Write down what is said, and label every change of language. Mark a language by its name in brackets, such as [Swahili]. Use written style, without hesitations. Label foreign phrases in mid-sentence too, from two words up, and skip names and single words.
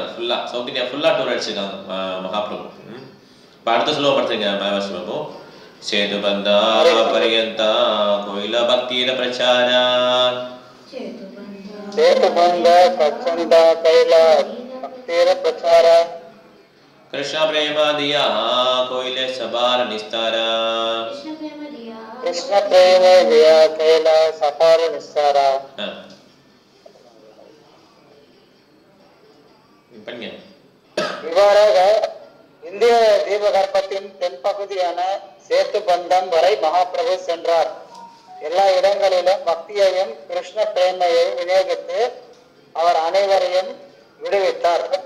[Tamil] ஃபுல்லாக சவுத் இந்தியா ஃபுல்லாக டூர் அடிச்சிருக்காங்க மகாபிரபு. இப்போ அடுத்த ஸ்லோகம் படுத்துருங்க மகாபாஸ் பிரபு. [Bangla] সেতু বন্ধ পর্যন্ত কৈল ভক্তির প্রচার, সেতু বন্ধ প্রচণ্ড কৈল ভক্তির প্রচার, কৃষ্ণ প্রেম দিয়া কৈলে সবার নিস্তার, কৃষ্ণ প্রেম দিয়া কৈলা সবার নিস্তার. [Tamil] இவ்வாறாக இந்திய தீபகற்பத்தின் தென்பகுதியான சேத்து பந்தம் வரை மகாபிரபு சென்றார். எல்லா இடங்களிலும் பக்தியையும் கிருஷ்ண பிரேமையையும் விநியோகித்து அவர் அனைவரையும் விடுவித்தார்.